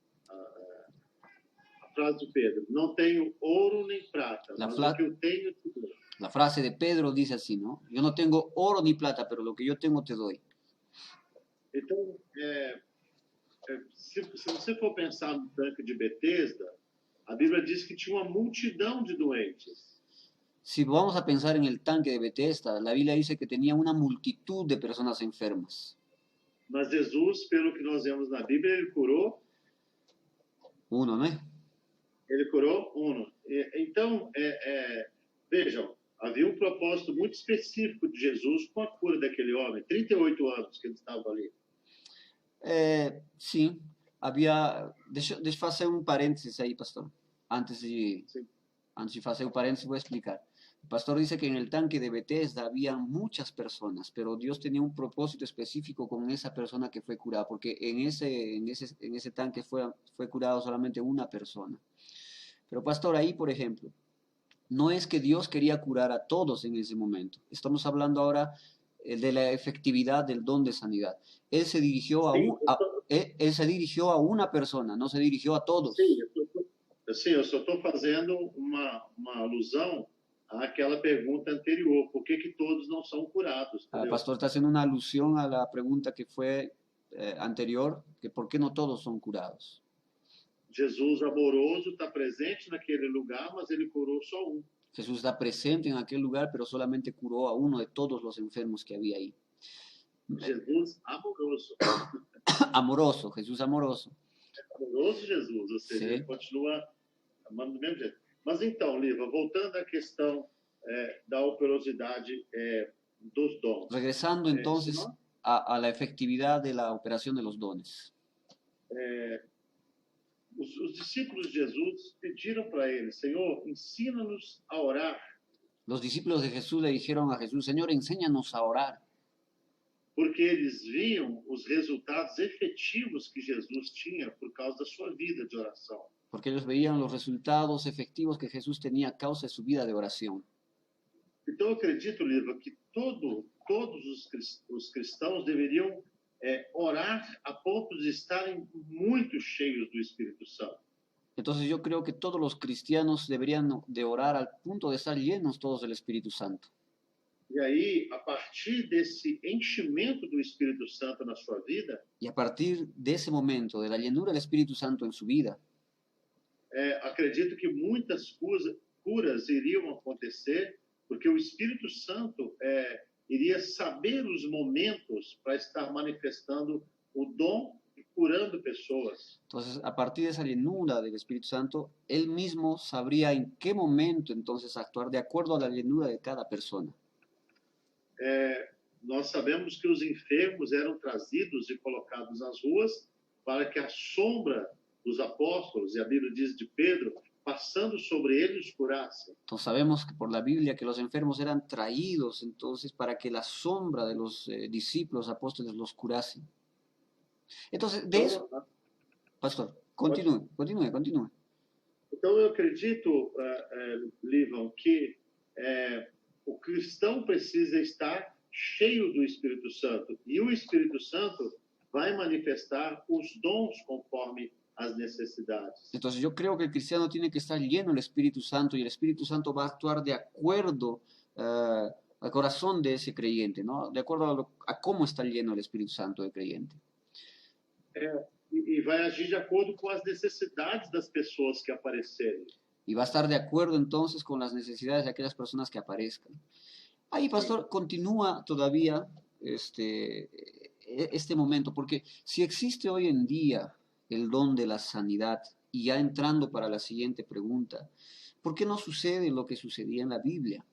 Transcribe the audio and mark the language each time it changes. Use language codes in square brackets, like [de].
[pt] A frase de Pedro: não tenho ouro nem prata, mas o que eu tenho te dou. [es] La frase de Pedro dice así, ¿no? Yo no tengo oro ni plata, pero lo que yo tengo te doy. [pt] Então, se você for pensar no tanque de Betesda, a Bíblia diz que tinha uma multidão de doentes. [es] Si vamos a pensar en el tanque de Bethesda, la Biblia dice que tenía una multitud de personas enfermas. [pt] Mas Jesus, pelo que nós vemos na Bíblia, ele curou [es] uno, ¿no? [pt] Ele curou uno. Então, vejam, havia um propósito muito específico de Jesus com a cura daquele homem. 38 anos que ele estava ali. [es] Sí, había... [pt] Deixa eu fazer um parênteses aí, pastor. [es] Antes de hacer un paréntesis, voy a explicar. El pastor dice que en el tanque de Bethesda había muchas personas, pero Dios tenía un propósito específico con esa persona que fue curada, porque en ese tanque fue curado solamente una persona. Pero pastor, ahí, por ejemplo, no es que Dios quería curar a todos en ese momento. Estamos hablando ahora de la efectividad del don de sanidad. Él se dirigió él se dirigió a una persona, no se dirigió a todos. [pt] Sim, eu só estou fazendo uma alusão àquela pergunta anterior. Por que todos não são curados? [es] El pastor está haciendo una alusión a la pregunta que fue anterior, que por qué no todos son curados. [pt] Jesus amoroso está presente naquele lugar, mas ele curou só um. [es] Jesús está presente en aquel lugar, pero solamente curó a uno de todos los enfermos que había ahí. [pt] Jesus amoroso. [es] Amoroso, Jesús amoroso. [pt] Amoroso Jesus, ou seja, ele continua amando do mesmo jeito. Mas então, Liva, voltando à questão da operosidade dos dons. [es] Regresando entonces a la efectividad de la operación de los dones. [pt] Os discípulos de Jesus pediram para ele: Senhor, ensina-nos a orar. [es] Los discípulos de Jesús le dijeron a Jesús: Señor, enséñanos a orar. [pt] Porque eles viam os resultados efetivos que Jesus tinha por causa da sua vida de oração. [es] Porque ellos veían los resultados efectivos que Jesús tenía a causa de su vida de oración. [pt] Então eu acredito, Liva, que todos os cristãos deveriam orar a ponto de estarem muito cheios do Espírito Santo. [es] Entonces yo creo que todos los cristianos deberían de orar al punto de estar llenos todos del Espíritu Santo. [pt] E aí, a partir desse enchimento do Espírito Santo na sua vida, [es] y a partir de ese momento, de la llenura del Espíritu Santo en su vida, [pt] acredito que muitas curas iriam acontecer, porque o Espírito Santo iria saber os momentos para estar manifestando o dom e curando pessoas. [es] Entonces, a partir de esa llenura del Espíritu Santo, él mismo sabría en qué momento entonces actuar de acuerdo a la llenura de cada persona. [pt] Nós sabemos que os enfermos eram trazidos e colocados nas ruas para que a sombra dos apóstolos, e a Bíblia diz de Pedro, passando sobre eles os curasse. [es] Entonces sabemos que por la Biblia que los enfermos eran traídos entonces para que la sombra de los discípulos apóstoles los curase. Entonces, de eso, pastor, continúe. [pt] Então eu acredito, Livão, que o cristão precisa estar cheio do Espírito Santo, e o Espírito Santo vai manifestar os dons conforme as necesidades. [es] Entonces yo creo que el cristiano tiene que estar lleno del Espíritu Santo, y el Espíritu Santo va a actuar de acuerdo al corazón de ese creyente, ¿no? De acuerdo a cómo está lleno el Espíritu Santo del creyente. [pt] E vai agir de acordo com as necessidades das pessoas que aparecerem. [es] Y va a estar de acuerdo entonces con las necesidades de aquellas personas que aparezcan. Ahí, pastor, continúa todavía este momento, porque si existe hoy en día el don de la sanidad Y ya entrando para la siguiente pregunta, ¿por qué no sucede lo que sucedía en la Biblia?